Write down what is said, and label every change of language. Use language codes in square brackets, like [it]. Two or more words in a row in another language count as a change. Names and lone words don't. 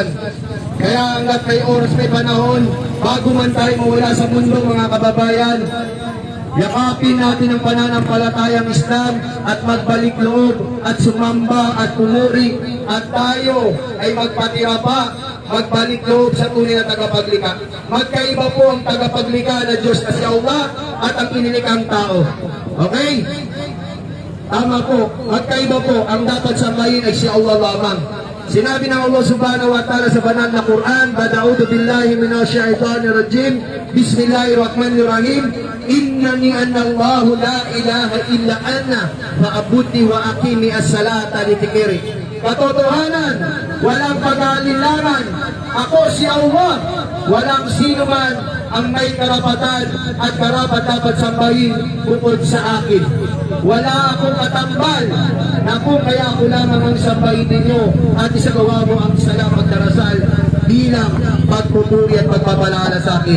[tl] Kaya hanggat may oras, may panahon, bago man tayo mawala sa mundo mga kababayan, yakapin natin ang pananampalatayang Islam at magbalik loob at sumamba at pumuri, at tayo ay magpatira pa, magbalik loob sa tunay na tagapaglikha. Magkaiba po ang tagapaglikha na Diyos na si Allah at ang inilikhang tao. Okay? Tama po. Magkaiba po. Ang dapat sambahin ay si Allah lamang. Sinabi ng Allah [ar] سبحانه وتعالى [tl] sa banal na Quran, [ar] أعوذ بالله من الشيطان الرجيم بسم الله الرحمن الرحيم إنني أنا الله لا إله إلا أنا فاعبدني وأقم الصلاة لذكري. [tl] Katotohanan, walang pag-aalinlangan, ako si Allah, walang sino man ang may karapatan at karapat dapat sambahin bukod sa akin. Wala akong katambal na kung kaya ako lamang ang sambahin ninyo at isagawa mo ang salamat na rasal bilang pagpupuri at pagpapalala sa akin.